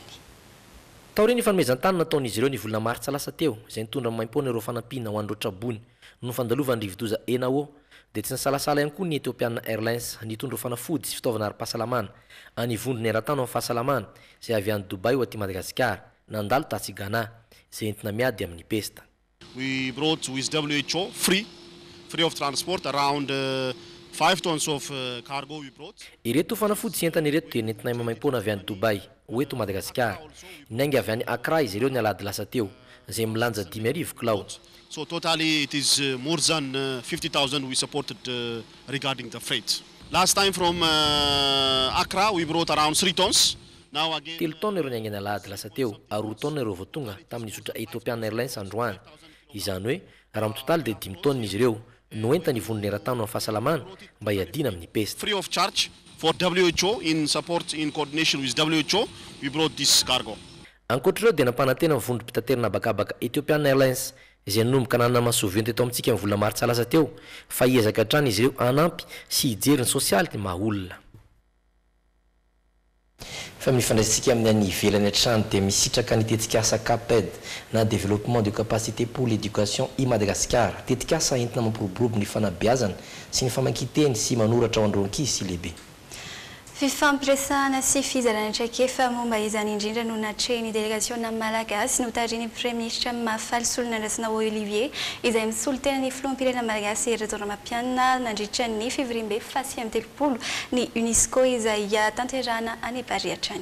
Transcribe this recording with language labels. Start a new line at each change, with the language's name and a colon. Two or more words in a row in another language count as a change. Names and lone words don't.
Malagasy: Taoriny fanomezan-tany nataon'izy ireo ny volana martsa lasa teo izay nitondra maimpona ireo fanampiana ho an'ireo trabony no fandalovan'ny rivodoza ENAO dia tsy nasalasala ihany koa ny Ethiopian Airlines nitondra fanafody sy fitaovana ara-pahasalamana any vondrona eran-tany amin'ny fahasalamana izay avy any Dubai ho aty Madagasikara nandalo tatsy Ghana izay entina miady amin'ny pesta.
English: We brought with WHO free of transport around 5 tons of cargo we brought.
Malagasy: Ireto fanafody sy entana ireto dia nentina mamaimpona avy any Dubai ho eto Madagasikara. Inaingy avy any Accra izy ireo ny alady lasa teo izay milanja 10,000 kilao.
English: So totally it is more than 50,000 we supported regarding the freight. Last time from Accra we brought around 3 tons. Now again
Malagasy: 3 tonnes ireo niaingana alady lasa teo ary 2 tonnes ireo voatonga tamin'ny zotra Ethiopian Airlines androany. Izany hoe raha total dia 5 tonnes izy ireo no entany vondrona eran-tany amin'ny fahasalamana mba hiadiana amin'ny pesta.
English: Free of charge for WHO in support, in coordination with WHO, we brought this cargo.
Malagasy: Ankoatr'ireo dia nampanantena ny vondrom-pitaterana bakabaka Ethiopian Airlines izay nanomboka nanana mahasoavento eto amintsika amin'ny vola maritsa lasa teo fa hiezaka hatrany izy ireo anampy sy hijery ny sosialy ny maha-olona. Fa mifandraisitsika amin'ny any ivelany hatrany dia misitraka ny tetikasa CAPED na
French: développement de capacité pour l'éducation
Malagasy: i Madagascar. Tetikasa entina mampiroborobo ny fanabeazana sy ny famankiteny sy manoratra ao andron-kizy sy lehibe. Fifampiresahana sy fizarana traikefa momba izany indrindra no natrehiny délégationa malagasy notariny
French: premier ministre
Malagasy: Mahafaly Solonandrasina Olivier izay misolo tena ny filoham-pirenena malagasy eto Ranomampianina nandritra ny février faha 30 ny UNESCO izay tanterahana any Bariatrany.